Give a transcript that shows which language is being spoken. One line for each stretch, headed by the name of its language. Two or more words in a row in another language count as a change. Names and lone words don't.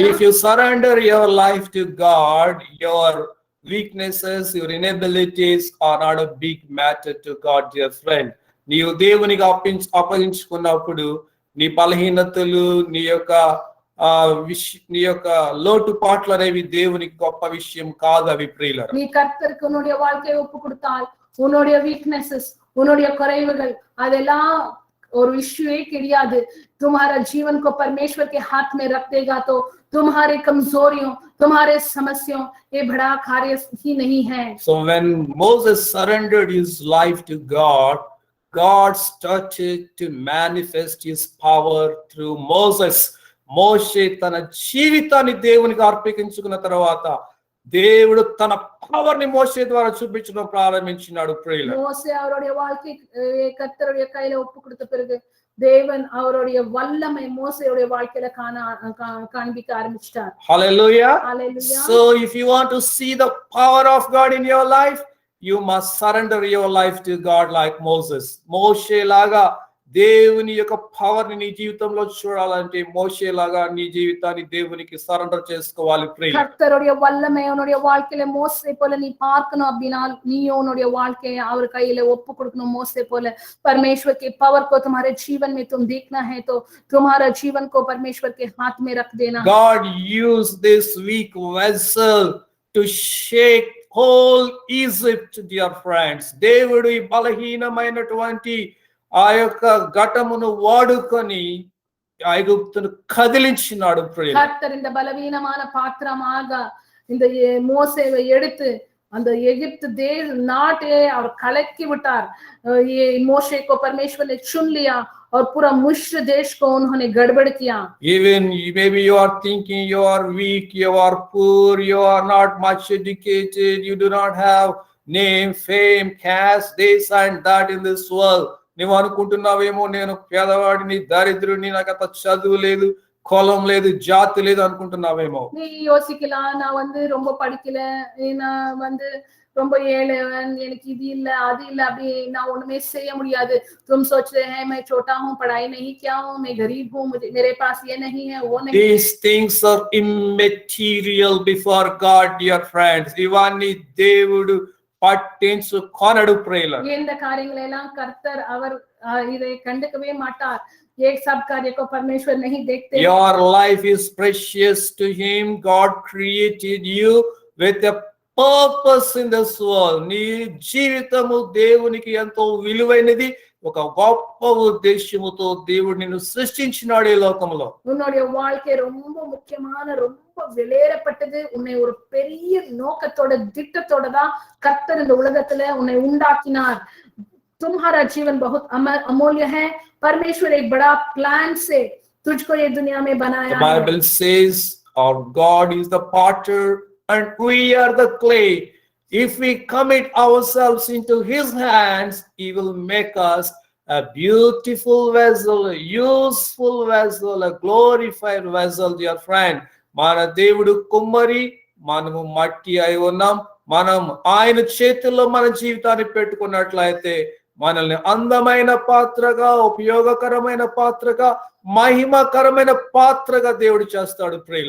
English: If you surrender your life to God, your weaknesses, your inabilities are not a big matter to God, dear friend.
Telugu: నీవు దేవునికి అప్పగించుకున్నప్పుడు నీ బలహీనతలు, నీ యొక్క లోటుపాట్లు అనేవి దేవునికి గొప్ప విషయం కాదు. అవి ప్రియులారా,
Tamil: நீ கர்த்தருக்கு உன்னுடைய வாழ்க்கையை ஒப்பு கொடுத்தால், உன்னுடைய வீக்னஸஸ், உன்னுடைய குறைவுகள் அதெல்லாம்
Hindi: और इश्यू एक கிடையாது तुम्हारा जीवन को परमेश्वर के हाथ में रख देगा तो तुम्हारे कमजोरियों तुम्हारे समस्याओं ये बड़ा कार्य ही नहीं है
English: So when Moses surrendered his life to God, God started to manifest his power through Moses.
Telugu: మోషే తన జీవితాన్ని దేవునికి అర్పించుకున్న తర్వాత దేవుడు తన పవర్ ని మోషే ద్వారా చూపించడం ప్రారంభించినాడు. ప్రియుల
Tamil: மோசே அவருடைய வாழ்க்கை கர்த்தருடைய கையில ஒப்பு கொடுத்த பிறகு தேவன் அவருடைய வல்லமை மோசேயுடைய வாழ்க்கையில காண்பிக்க ஆரம்பிச்சிட்டார்.
English: Hallelujah. Hallelujah. So if you want to see the power of God in your life, you must surrender your life to God like Moses.
Telugu: మోషే లాగా దేవుని యొక్క పవర్ ని నీ జీవితంలో చూడాలంటే మోషే లాగా నీ జీవితాన్ని దేవునికి సరెండర్ చేసుకోవాలి. ప్రియుల
Tamil: கர்த்தருடைய வல்லமை உன்னுடைய வாழ்க்கையில மோசே போல நீ பார்க்கணும் அப்படின்னா நீ உன்னுடைய வாழ்க்கையை அவர் கையில ஒப்பு கொடுக்கணும். மோசே போல
Hindi: परमेश्वर के पावर को तुम्हारे जीवन में तुम देखना है तो तुम्हारा जीवन को परमेश्वर के हाथ में रख देना.
English: God used this weak vessel to shake whole Egypt, dear friends.
Telugu: దేవుడు ఈ బలహీనమైనటువంటి ఆ యొక్క ఘటమును వాడుకొని ఐగుప్తును కదిలించినాడు.
Tamil: கர்த்தர் இந்த பலவீனமான பாத்திரமாக இந்த மோசேவை எடுத்து அந்த எகிப்து நாட்டை அவர் கலக்கி விட்டார்.
Hindi: ये मोशे को परमेश्वर ने चुन लिया और पूरा मिस्र देश को उन्होंने गड़बड़ किया.
English: Even maybe you are thinking you are weak, you are poor, you are not much educated, you do not have name, fame, caste, this and that in this world.
Telugu: నువ్వు అనుకుంటున్నావేమో నేను పేదవాడిని, దరిద్రుని, నాకు అంత చదువు లేదు, కులం లేదు, జాతి లేదు అనుకుంటున్నావేమో.
Tamil: நீ யோசிக்கலாம் நான் ரொம்ப படிக்கல, நான் ரொம்ப ஏழைவன், எனக்கு இது இல்ல அது இல்ல அப்படி நான் ஒண்ணுமே செய்ய முடியாது.
Hindi: तुम सोच रहे हैं मैं छोटा हूँ, पढ़ाई नहीं किया हूँ, मैं गरीब हूँ, मेरे पास ये नहीं है वो नहीं.
English: These things are immaterial before God, dear friends.
Telugu: ఇవన్నీ దేవుడు పట్టించుకొనడు. ప్రియుల
Tamil: இந்த காரியங்களை எல்லாம் கர்த்தர் அவர் இதை கண்டுக்கவே மாட்டார்.
Hindi: ये सब कार्य को परमेश्वर नहीं देखते.
English: Your life is precious to him. God created you with a purpose in this world.
Telugu: నీ జీవితము దేవునికి ఎంతో విలువైనది. ఒక గొప్ప ఉద్దేశముతో దేవుడు నిన్ను సృష్టించినాడు ఈ లోకంలో.
Tamil: உன்னுடைய வாழ்க்கை ரொம்ப முக்கியமான ரொம்ப விலையேறப்பட்டது. உன்னை ஒரு பெரிய நோக்கத்தோட திட்டத்தோட தான் கர்த்தர் இந்த உலகத்துல உன்னை உண்டாக்கினார்.
Hindi: तुम्हारा जीवन बहुत अमूल्य है. परमेश्वर एक बड़ा प्लान से तुझको ये दुनिया में बनाया है.
English: The Bible says our God is the potter and we are the clay. If we commit ourselves into his hands, he will make us a beautiful vessel, a useful vessel, a glorified vessel, dear friend.
Telugu: మన దేవుడు కుమ్మరి, మనము మట్టి అయి ఉన్నాం. మనం ఆయన చేతుల్లో మన జీవితాన్ని పెట్టుకున్నట్లయితే మనల్ని అందమైన పాత్రగా, ఉపయోగకరమైన పాత్రగా, మహిమకరమైన పాత్రగా దేవుడు చేస్తాడు. ప్రియుల